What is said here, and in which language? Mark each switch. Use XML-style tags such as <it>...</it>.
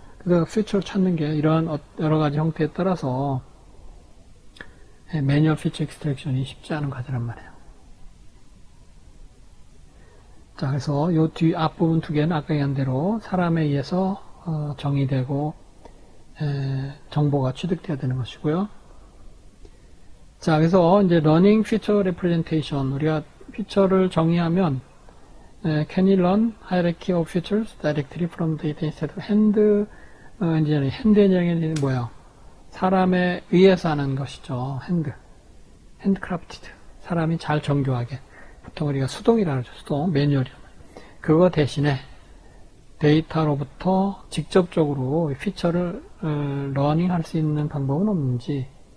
<ko>그래서 피처를 찾는 게 이러한 여러 가지 형태에 따라서 매뉴얼 피처 익스트랙션이 쉽지 않은 과제란 말이에요. 자, 그래서 요 뒤 앞부분 두 개는 아까 얘기한 대로 사람에 의해서 정의되고 정보가 취득되어야 되는 것이고요. 자, 그래서 이제</ko> <en>learning feature representation,</en> <ko>우리가 피처를 정의하면</ko> <en>can you learn hierarchy of features directly from data instead of hand engineering?</en> <ko>hand engineering 은 뭐야? 사람에 의해서 하는 것이죠. handcrafted. 사람이 잘 정교하게. 보통 우리가 수동이라고 하죠. 수동, 매뉴얼이라고. 그거 대신에 데이터로부터 직접적으로 피처를 러닝 할 수 있는 방법은 없는지,</ko>